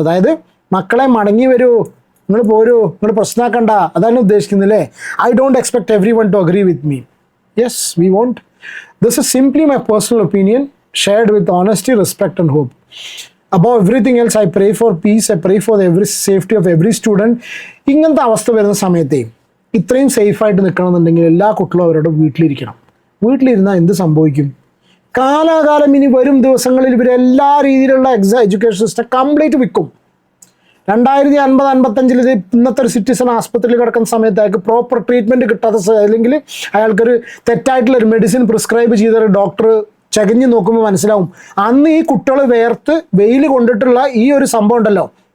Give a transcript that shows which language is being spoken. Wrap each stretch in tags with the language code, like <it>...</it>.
<ml>അതായത് മക്കളെ മടങ്ങി വരൂ, നിങ്ങൾ പോരൂ, നിങ്ങൾ പ്രശ്നമാക്കണ്ട, അതാണ് ഉദ്ദേശിക്കുന്നില്ലേ?</ml> <en>I don't expect everyone to agree with me. Yes, we won't. This is simply my personal opinion, shared with honesty, respect and hope. Above everything else, I pray for peace. I pray for the safety of every student.</en> <ml>ഇങ്ങനത്തെ അവസ്ഥ വരുന്ന സമയത്ത് ഇത്രയും സേഫായിട്ട് നിൽക്കണമെന്നുണ്ടെങ്കിൽ എല്ലാ കുട്ടികളും അവരുടെ വീട്ടിലിരിക്കണം. വീട്ടിലിരുന്നാൽ എന്ത് സംഭവിക്കും? കാലാകാലം ഇനി വരും ദിവസങ്ങളിൽ ഇവർ എല്ലാ രീതിയിലുള്ള എഡ്യൂക്കേഷൻ സിസ്റ്റം കംപ്ലീറ്റ് വിൽക്കും. 2050-55 ഇത് ഇന്നത്തെ ഒരു സിറ്റിസൺ ആസ്പത്രിയിൽ കിടക്കുന്ന സമയത്ത് അയാൾക്ക് പ്രോപ്പർ ട്രീറ്റ്മെൻറ്റ് കിട്ടാത്ത, അല്ലെങ്കിൽ അയാൾക്കൊരു തെറ്റായിട്ടുള്ളൊരു മെഡിസിൻ പ്രിസ്ക്രൈബ് ചെയ്തൊരു ഡോക്ടർ ചകഞ്ഞ് നോക്കുമ്പോൾ മനസ്സിലാവും അന്ന് ഈ കുട്ടികൾ വേർത്ത് വെയിൽ കൊണ്ടിട്ടുള്ള ഈ ഒരു സംഭവം ഉണ്ടല്ലോ,</ml>